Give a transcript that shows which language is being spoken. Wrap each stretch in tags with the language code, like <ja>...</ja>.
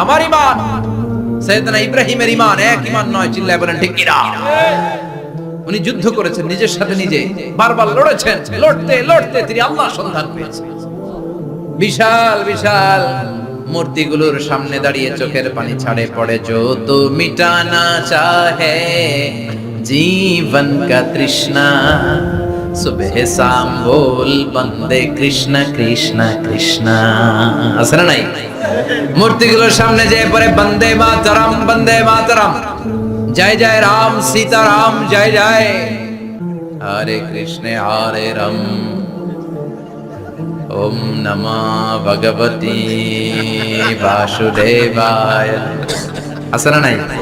<bn>আমার ঈমান সাইয়েদনা ইব্রাহিমের ঈমান এক ঈমান নয়। চিল্লায় বলেন ঠিক কিনা? উনি যুদ্ধ করেছেন নিজের সাথে নিজে, বারবার লড়েছেন, লড়তে লড়তে তিনি আল্লাহর সন্ধান পেয়েছেন। বিশাল বিশাল মূর্তিগুলোর সামনে দাঁড়িয়ে চোখের পানি ছাড়ে পড়ে।</bn> <hi>जो तो मिटाना चाहे जीवन का तृष्णा सुबह शाम बोल बंदे कृष्ण कृष्ण कृष्ण।</hi> <bn>আছে না নাই? মূর্তিগুলোর সামনে যেয়ে পড়ে বন্দে মাতরম, বন্দে মাতরম, জয় জয় রাম সীতা রাম, জয় জয় হরে কৃষ্ণ হরে রাম, ওম নমঃ ভগবতে বাসুদেবায়। আছে না নাই?</bn>